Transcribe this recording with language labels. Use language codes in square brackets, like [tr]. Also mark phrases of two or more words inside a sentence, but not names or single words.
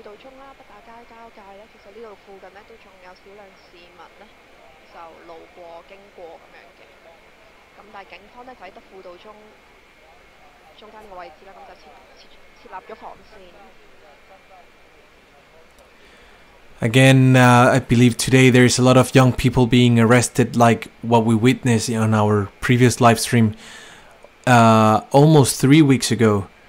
[yue] 道中啦、北打街交界呢，其實呢度附近呢都仲有少量市民呢就路過經過咁樣嘅。咁但係警方呢就喺德輔道中間呢個位置啦，咁就設立咗防線。 [en] Again, I believe today there is a lot of young people being arrested, like what we witnessed on our previous live stream. Almost 3 weeks ago.